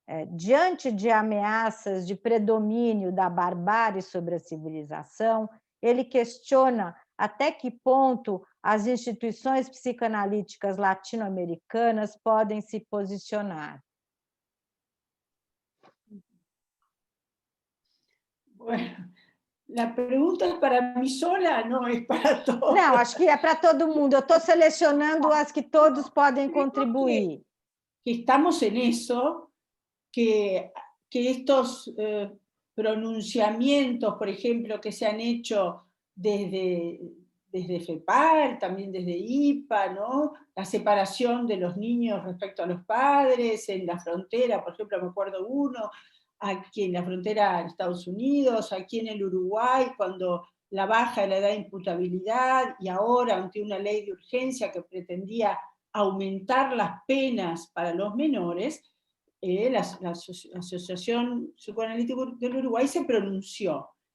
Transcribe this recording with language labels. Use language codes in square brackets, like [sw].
[pt] Diante de ameaças de predomínio da barbárie sobre a civilização, ele questiona até que ponto as instituições psicanalíticas latino-americanas podem se posicionar. [es] Bueno, la pregunta es para mí sola, no es para todos. [pt] Não, acho que é para todo mundo. Eu estou selecionando as que todos podem contribuir. [es] Que estamos en eso, que estos pronunciamientos, por ejemplo, que se han hecho desde FEPAR, también desde IPA, ¿no? La separación de los niños respecto a los padres en la frontera, por ejemplo, me acuerdo uno, aquí en la frontera de Estados Unidos, aquí en el Uruguay, cuando la baja de la edad de imputabilidad, y ahora ante una ley de urgencia que pretendía aumentar las penas para los menores, la Asociación Psicoanalítica del Uruguay se pronunció.